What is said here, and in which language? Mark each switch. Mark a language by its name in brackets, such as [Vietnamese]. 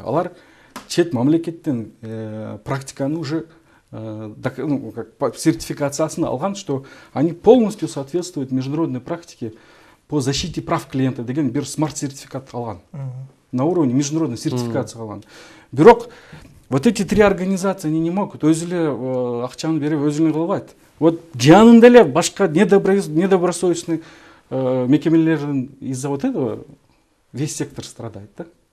[Kyrgyz] Алар чет мамлекеттен практиканы уже сертификациясын алган, [Russian] что они полностью соответствуют международной практике по защите прав клиента [Kyrgyz] деген бир смарт сертификат алган. [Russian] На уровне международной сертификации [Kyrgyz] алган. Бирок [Russian] Вот эти три организации, они не могут [Kyrgyz] өзү эле акчаны берип өзү эле кылып албайт. [Russian] Вот [Kyrgyz] жанында эле башка [Russian] недобросовестный [Kyrgyz] мекемелердин [Russian] из-за вот этого весь сектор страдает, да?